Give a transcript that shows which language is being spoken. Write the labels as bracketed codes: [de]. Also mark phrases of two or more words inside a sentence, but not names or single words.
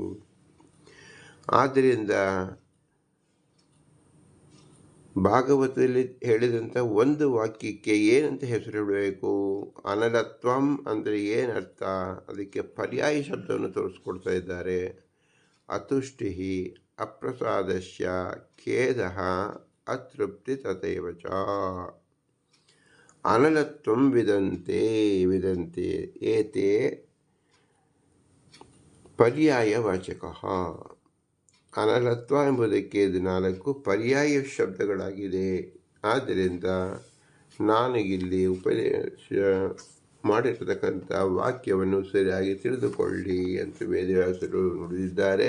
[kn] ಆದ್ದರಿಂದ ಭಾಗವತದಲ್ಲಿ ಹೇಳಿದಂಥ ಒಂದು ವಾಕ್ಯಕ್ಕೆ ಏನಂತ ಹೆಸರಿಡಬೇಕು? ಅನಲತ್ವಂ ಅಂದರೆ ಏನರ್ಥ? ಅದಕ್ಕೆ ಪರ್ಯಾಯ ಶಬ್ದವನ್ನು ತೋರಿಸ್ಕೊಡ್ತಾ ಇದ್ದಾರೆ. [sa] ಅತುಷ್ಟಿ ಅಪ್ರಸಾದಸ್ಯ ಖೇದ ಅತೃಪ್ತಿ ತಥೈವ ಚ. ಅನಲತ್ವಂ ವಿದಂತೆ ಏತೆ ಪರ್ಯಾಯವಾಚಕಃ. [kn] ಅನಲತ್ವ ಎಂಬುದಕ್ಕೆ ಇದು 4 ಪರ್ಯಾಯ ಶಬ್ದಗಳಾಗಿದೆ. ಆದ್ದರಿಂದ ನಾನು ಇಲ್ಲಿ ಉಪದೇಶ ಮಾಡಿರತಕ್ಕಂಥ ವಾಕ್ಯವನ್ನು ಸರಿಯಾಗಿ ತಿಳಿದುಕೊಳ್ಳಿ ಅಂತ ವೇದವ್ಯಾಸರು ನುಡಿದಿದ್ದಾರೆ.